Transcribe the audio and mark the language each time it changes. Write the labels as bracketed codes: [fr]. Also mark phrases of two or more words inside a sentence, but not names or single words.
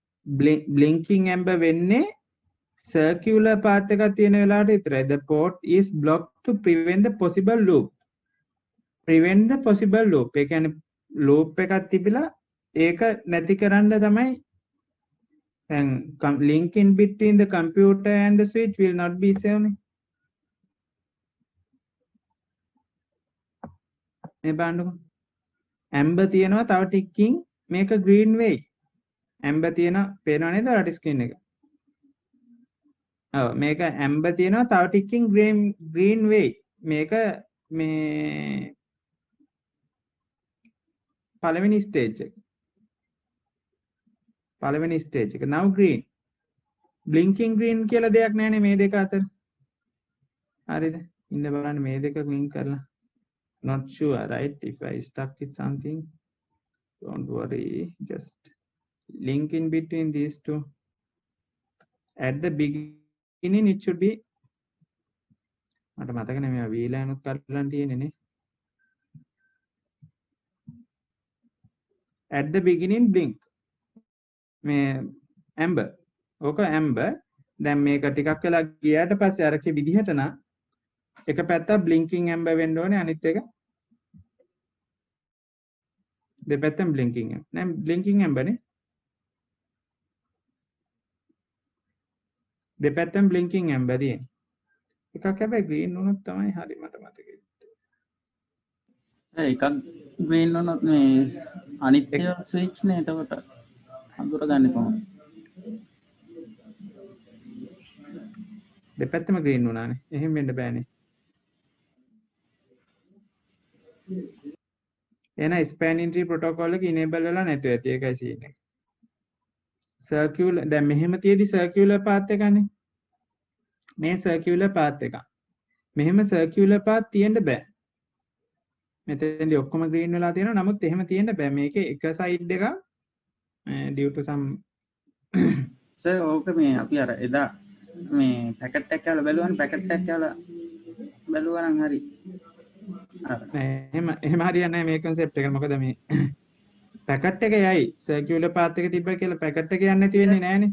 [en] blinking amber [si] වෙන්නේ circular path එකක් තියෙන වෙලාවට විතරයි. [en] The port is blocked to prevent the possible loop. Prevent the possible loop. [si] ඒ කියන්නේ loop එකක් තිබිලා ඒක නැති කරන්න තමයි [en] then link in between the computer and the switch will not be saved. [si] මේ බලන්නකො. amber තියෙනවා තව ටිකකින් මේක green වෙයි. amber තියෙනවා පේනව නේද ඔයාලට screen එක? ඔව් මේක amber තියෙනවා තව ටිකකින් green වෙයි. මේක මේ පළවෙනි stage එක. පළවෙනි stage එක. [en] now green. blinking green [si] කියලා දෙයක් නැහැනේ මේ දෙක අතර. හරිද? ඉන්න බලන්න මේ දෙක link කරලා. [en] Not sure, right? If I stuck with something, don't worry. Just link in between these two. At the beginning, it should be. [si] මට මතක නෑ මේ VLAN උත් කරලා තියෙන්නේ නේ. [en] At the beginning, blink. [si] මේ amber. ඕක amber. දැන් මේක ටිකක් වෙලා ගියාට පස්සේ අරකේ විදිහට නම් එක පැත්තක් [en] blinking amber [si] වෙන්න ඕනේ අනිත් එක දෙපැත්තම [en] blinking amber. [si] නෑ [en] blinking amber [si] නේ. දෙපැත්තම [en] blinking amber [si] තියෙන්නේ. එකක් හැබැයි green වුණොත් තමයි හරි මට මතකයි. එකක් green වුණොත් මේ අනිත් ඒවා switch නේ එතකොට අඳුරගන්නේ කොහොමද? දෙපැත්තම green වුණානේ. එහෙම වෙන්න බෑනේ. එහෙනම් [en] spanning tree protocol [si] එක enable වෙලා නැතුව ඇති ඒකයි scene එක. circular දැන් මෙහෙම තියෙදි [en] circular path [si] එකනේ. මේ [en] circular path [si] එක. මෙහෙම [en] circular path [si] තියෙන්න බෑ. මෙතෙන්දී ඔක්කොම green වෙලා තියෙනවා. නමුත් එහෙම තියෙන්න බෑ. මේකේ එක side එක [en] due to some [si] සර් ඕක මේ අපි අර එදා මේ පැකට් එකක් කියලා බැලුවානේ පැකට් එකක් කියලා බැලුවා නම් හරි. එහෙම හරියන්නේ නැහැ මේ concept එක. මොකද මේ පැකට් එක යයි [en] circular path [si] එක තිබ්බ කියලා පැකට් එක යන්නේ නැති වෙන්නේ නැහනේ.